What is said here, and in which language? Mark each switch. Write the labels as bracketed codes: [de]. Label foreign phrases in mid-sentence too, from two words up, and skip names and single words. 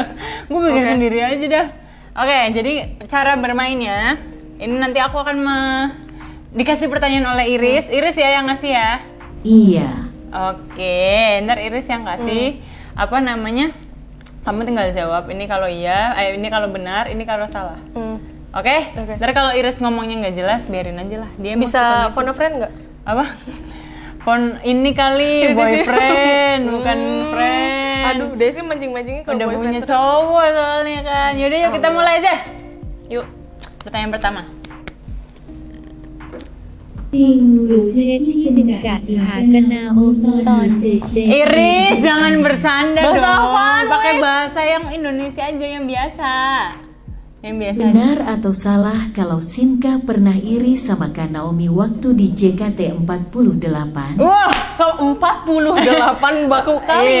[id] Gue bikin sendiri aja dah. Oke, jadi cara bermainnya ini nanti aku akan dikasih pertanyaan oleh Iris. Iris ya yang ngasih ya. Iya. Oke, ntar Iris yang kasih apa namanya? Kamu tinggal jawab ini kalau iya, ini kalau benar, ini kalau salah. Oke? Ntar kalau Iris ngomongnya nggak jelas, biarin aja lah. Dia Bisa [en] phone a friend [id] nggak? Apa? Phone ini kali boyfriend, bukan friend. Aduh, Desi mancing-mancingnya kalau udah boyfriend punya terus. cowok soalnya kan. Yaudah yuk kita mulai aja. Yuk. Pertanyaan pertama. [th] จริงหรือเท็จที่สิกะหากันนาโอตอนเจ [id] Iris, jangan bercanda Bahasa dong. apaan, Pakai weh? bahasa yang Indonesia aja yang biasa. Yang biasa aja. Benar atau salah kalau Shinka pernah iri sama Kak Naomi waktu di JKT48? Wah, Kau 48 baku kali